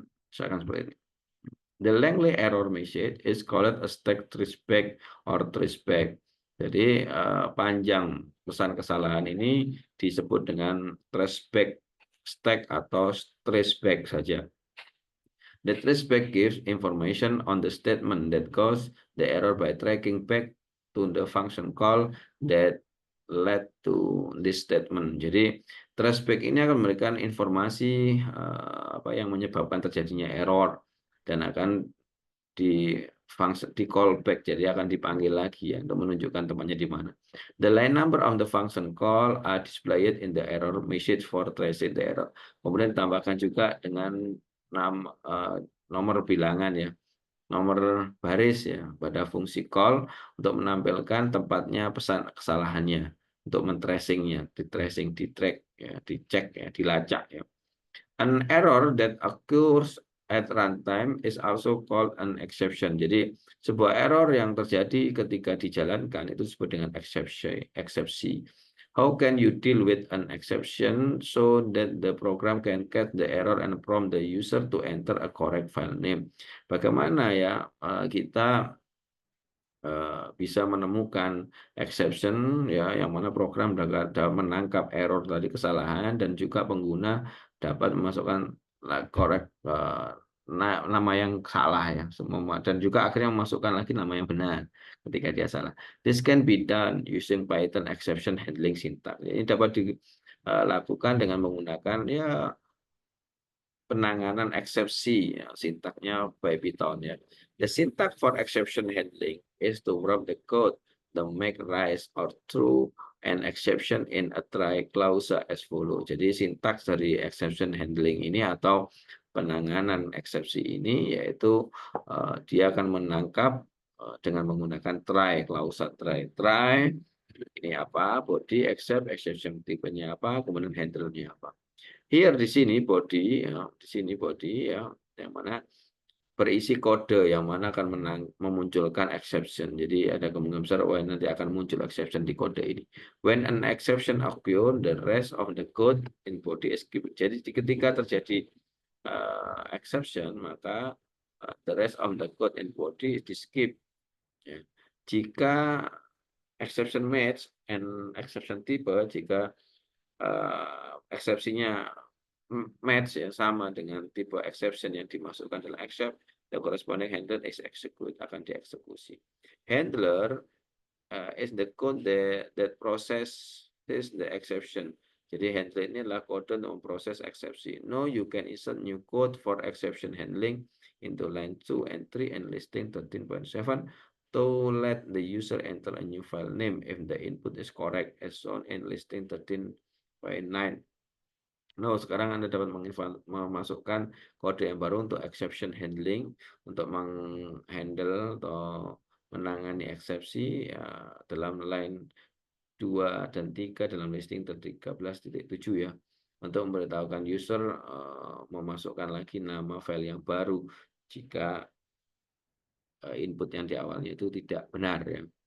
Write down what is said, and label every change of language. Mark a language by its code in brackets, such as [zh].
[id] Misalkan seperti ini. [en] The lengthy error message is called a stack traceback or traceback. [id] Jadi panjang pesan kesalahan ini disebut dengan traceback stack atau traceback saja. [en] The traceback gives information on the statement that caused the error by tracking back to the function call that led to this statement. [id] Jadi traceback ini akan memberikan informasi apa yang menyebabkan terjadinya error dan akan di callback, jadi akan dipanggil lagi ya untuk menunjukkan tempatnya di mana. [en] The line number of the function call are displayed in the error message for tracing the error. [id] Kemudian ditambahkan juga dengan nomor bilangan ya, nomor baris ya pada fungsi call untuk menampilkan tempatnya pesan kesalahannya untuk mentracingnya, di-tracing, di-track ya, dicek ya, dilacak ya. [en] An error that occurs at runtime is also called an exception. [id] Jadi sebuah error yang terjadi ketika dijalankan itu disebut dengan eksepsi. [en] How can you deal with an exception so that the program can catch the error and prompt the user to enter a correct file name? [id] Bagaimana ya kita bisa menemukan exception ya yang mana program dapat menangkap error tadi, kesalahan, dan juga pengguna dapat memasukkan correct nama yang salah ya semua, dan juga akhirnya memasukkan lagi nama yang benar ketika dia salah. [en] This can be done using Python exception handling syntax. [id] Ini dapat dilakukan dengan menggunakan ya penanganan eksepsi ya, sintaknya by Python ya. [en] The syntax for exception handling is to wrap the code to make rise or true an exception in a try clause as follow. [id] Jadi sintaks dari exception handling ini atau penanganan eksepsi ini yaitu dia akan menangkap dengan menggunakan try clause. Try ini apa, body, except, exception tipenya apa, kemudian handle-nya apa. Here di sini body ya, di sini body ya, yang mana berisi kode yang mana akan memunculkan exception. Jadi ada kemungkinan besar nanti akan muncul exception di kode ini. [en] When an exception occur, the rest of the code in body is skipped. [id] Jadi ketika terjadi exception, maka [en] the rest of the code in body is [id] di skip. Ya. Jika [en] exception match and exception type, [id] jika eksepsinya match ya sama dengan tipe exception yang dimasukkan dalam except, [en] the corresponding handler is execute, [id] akan dieksekusi. [en] Handler is the code that process the exception. [id] Jadi handler ini adalah kode untuk memproses eksepsi. [en] No, you can insert new code for exception handling into line 2 and 3 and listing 13.7 to let the user enter a new file name if the input is correct as shown in listing 13.9. [id] No, sekarang Anda dapat memasukkan kode yang baru untuk exception handling, untuk menghandle atau menangani eksepsi ya, dalam line 2 dan 3 dalam listing 13.7 ya, untuk memberitahukan user memasukkan lagi nama file yang baru jika input yang di awalnya itu tidak benar ya.